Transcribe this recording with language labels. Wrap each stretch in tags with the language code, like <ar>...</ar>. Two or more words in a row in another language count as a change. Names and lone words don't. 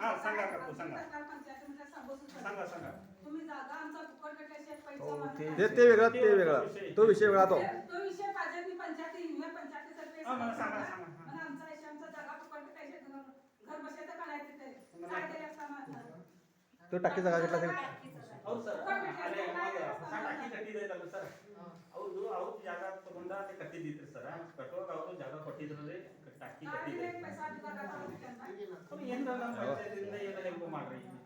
<mr>हां सांगा काकू, सांगा सांगा. तुम्ही जागा आमचा फुकट भेटल्याशिवाय पैसा ते मागणार ते वेगळा ते वेगळा तो विषय वेगळा तो नाही. तो विषय पाहिजे मी पंचायतीतर्फे मला सांगा. मला आमचा विषय आमचा जागा फुकट भेटायचे घर बसायचं का नाही तिथे काय तरी असताना तो टाकी जागा घेतला ते</mr> <kn>ಹೌದು ಸರ್ ಅಲ್ಲೇ ಸಣ್ಣ ಅಕ್ಕಿ ಕಟ್ಟಿದೈತಲ್ಲ ಸರ್ ಅವ್ರದ್ದು ಅವ್ರ ಜಾಗ ತಗೊಂಡ ಅಲ್ಲಿ ಕಟ್ಟಿದ್ದಿತ್ರಿ ಸರ್ ಕಟ್ಟುವಾಗ ಅವರು ಜಾಗ ಕೊಟ್ಟಿದ್ರಿ ಅಕ್ಕಿ ಕಟ್ಟಿದ್ರಿ ಅವ್ರು ಏನ್ರ ನಮ್ಮ ಪಂಚಾಯತಿಂದ ಏನೋ ಹೆಲ್ಪ್ ಮಾಡ್ರಿ</kn>